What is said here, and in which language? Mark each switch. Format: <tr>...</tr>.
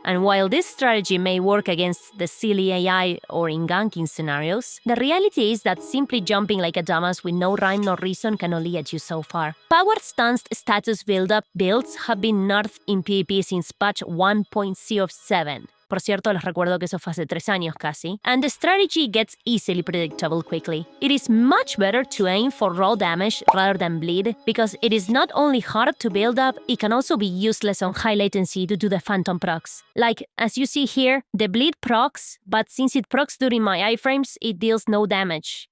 <en>And while this strategy may work against the silly AI or in ganking scenarios, the reality is that simply jumping like a dumbass with no rhyme nor reason can only get you so far. Power stance status build-up builds have been nerfed in PvP since patch 1.07.</en> <es>Por cierto, les recuerdo que eso fue hace 3 años casi.</es> <en>And the strategy gets easily predictable quickly. It is much better to aim for raw damage rather than bleed, because it is not only hard to build up, it can also be useless on high latency due to the phantom procs. Like, as you see here, the bleed procs, but since it procs during my iframes, it deals no damage.</en>